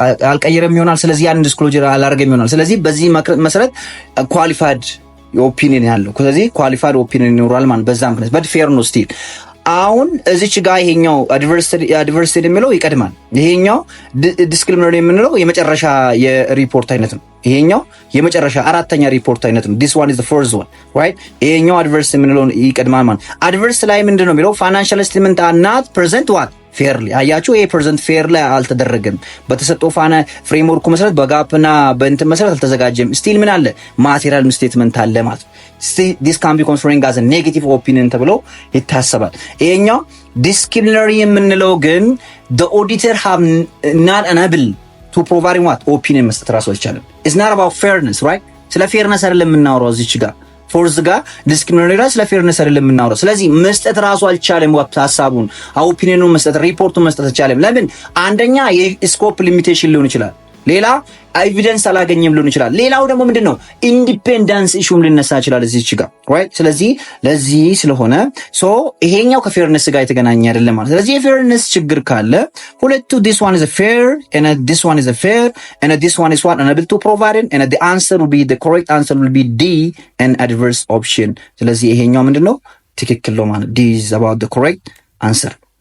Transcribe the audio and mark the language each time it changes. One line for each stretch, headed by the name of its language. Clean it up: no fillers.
Amharic: አልቀየረም ይሆናል። ስለዚህ ያንን ዲስክሎጀር አላደረገም ይሆናል። ስለዚህ በዚህ መሰረት ኳሊፋይድ ኦፒኒየን ያለው፣ ስለዚህ ኳሊፋይድ ኦፒኒየን ይኖራል ማለት በዛ ምክንያት በት ፌር ነው ስቲል። አሁን እዚች ጋር ይሄኛው አድቨርሲቲ የሚለው ይቀድማል። ይሄኛው ዲስክሪሚኔሪ የምንለው የመጨረሻ የሪፖርት አይነት ነው። ይሄኛው የመጨረሻ አራተኛ ሪፖርት አይነት ነው።
English: this one is the first one, right?
Amharic: ይሄኛው አድቨርስ የምንለው ይቀድማል ማለት። አድቨርስ ላይ ምንድነው የሚለው
English: financial statement are not present what
Amharic: ፌርሊ። አያችሁ፣ ይሄ ፕሬዘንት ፌር ላይ አልተደረገም። በተሰጠው ፍሬምወርኩ መሰረት በጋፕና በእንትን መሰረት አልተዘጋጀም። ስቲል ምን አለ? ማቴሪያል ሚስቴትመንት አለ ማለት ነው።
English: this can be considering as a negative opinion
Amharic: ተብሎ ይታሰባል።
English: ይሄኛው ዲስክሪሚነሪ የምንለው ግን the auditor have not unable to provide what opinion
Amharic: መስጠት ራሱ አይቻልም።
English: it's not about fairness, right?
Amharic: ስለ ፌርነስ አይደለም የምናወራው እዚች ጋር ፎርዝ ጋር ዲስክሪሚኔሪ ራስ ለፌርነስ አይደለም የምናወራው። ስለዚህ መስጠት ራሱ አልቻለም። ሀሳቡን ኦፒኒየኑን መስጠት ሪፖርቱን መስጠት አልቻለም። ለምን? አንደኛ የስኮፕ ሊሚቴሽን ሊሆን ይችላል። ሌላ ኤቪደንስ አላገኘም ሊሆን ይችላል። ሌላው ደግሞ ምንድነው ኢንዲፔንደንስ ኢሹም ሊነሳ ይችላል እዚች ጋር ራይት። ስለዚህ ለዚህ ስለሆነ ይሄኛው ከፌርነስ ጋር የተገናኘ አይደለም ማለት። ስለዚህ የፌርነስ ችግር ካለ ሁለቱ
English: this one is a fair and this one is a fair and this one is what unable to provide and the answer will be the correct answer will be D and adverse option።
Amharic: ስለዚህ ይሄኛው ምንድነው ትክክል ነው ማለት
English: D is about the correct answer.